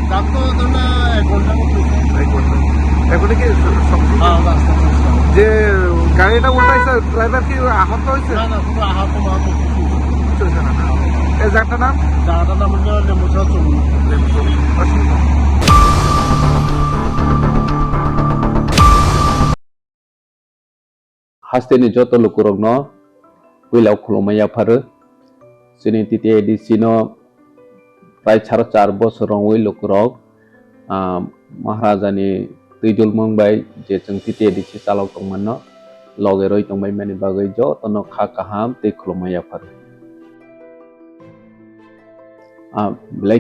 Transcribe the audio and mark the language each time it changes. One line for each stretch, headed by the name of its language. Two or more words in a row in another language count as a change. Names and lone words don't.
Bangla: এখন কি যে গাড়িটা উল্টাইছে ড্রাইভার কি আহত হয়েছে? এই জায়গাটার নাম
Kok Borok: Hasteni joto lukurogno wilau khulumaya pharu sini titi edisino prai 4 bosorong wi lukurog maharajani tuijul mongbai je jeng titi edisi chalok tongmanno loge roi tongbai mani bagai jo tono kha kaham tei khulumaya pharu